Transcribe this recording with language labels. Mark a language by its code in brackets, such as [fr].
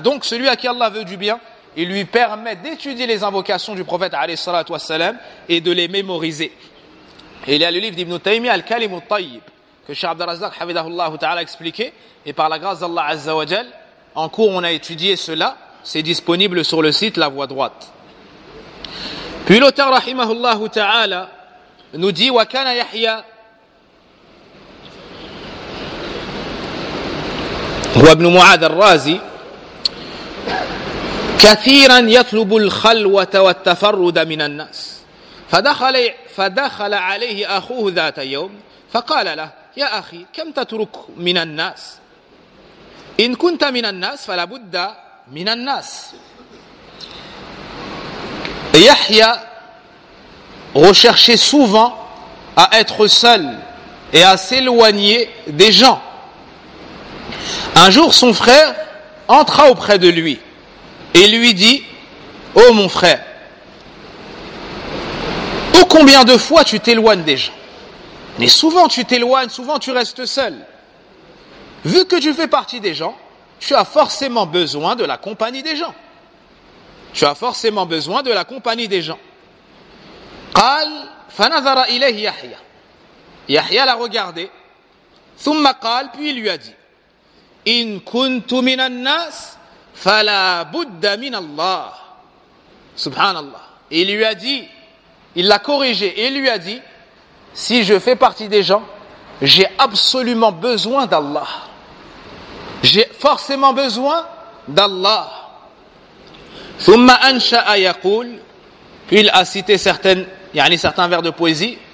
[fr] Donc celui à qui Allah veut du bien, il lui permet d'étudier les invocations du prophète alayhi salatu wassalam et de les mémoriser. Et il y a le livre d'Ibn Taymiyyah, Al-Kalim al-Tayyib, que Cheikh Abdelrazak, Havidahullahu Ta'ala, a expliqué. Et par la grâce d'Allah Azza wa Jal, en cours, on a étudié cela. C'est disponible sur le site La Voie Droite. Puis l'auteur, Rahimahullahu Ta'ala, nous dit, « [ar] Wa kana Yahya, wa ibn Mu'ad al-Razi, كثيرا يطلب الخلوة والتفرد من الناس فدخل عليه أخوه ذات يوم فقال له يا أخي كم تترك من الناس إن كنت من الناس فلابد من الناس يحيى [fr] recherchait souvent à être seul et à s'éloigner des gens. Un jour son frère entra auprès de lui et lui dit, « Oh mon frère, ô combien de fois tu t'éloignes des gens ? Mais souvent tu t'éloignes, souvent tu restes seul. Vu que tu fais partie des gens, tu as forcément besoin de la compagnie des gens. Tu as forcément besoin de la compagnie des gens. » [ar] قال فنظر إليه يحيى. [fr] Yahya l'a regardé. [ar] ثم قال, [fr] puis il lui a dit, [ar] « إن كنت من الناس فَلَا بُدَّ مِنَ اللَّهِ Subhanallah. [fr] Et il lui a dit, il l'a corrigé, et il lui a dit, si je fais partie des gens, j'ai absolument besoin d'Allah. J'ai forcément besoin d'Allah. [ar] ثُمَّ أَنْشَأَ يَقُولُ [fr] Puis il a cité certains vers de poésie.